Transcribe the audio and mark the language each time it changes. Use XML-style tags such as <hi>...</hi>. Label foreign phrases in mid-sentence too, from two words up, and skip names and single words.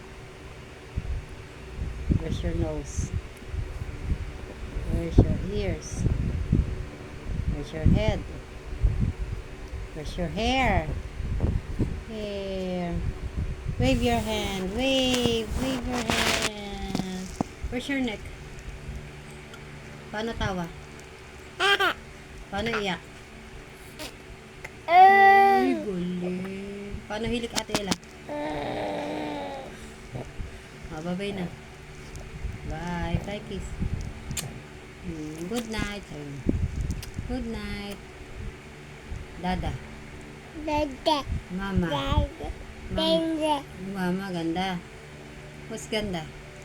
<en>Where's your nose? Where's your ears? Where's your head? Where's your hair? Hair. Wave your hand. Wave. Wave your hand. Where's your neck?</en> <tl>Paano tawa? Paano iyak? Ay, galing. Paano hilik Ate Ella? Babay na.</tl> <en>Bye. Bye, kiss. Good night. Good night. Dada. Dada. Mama. Dada. Mama. Mama, ganda. What's ganda?</en>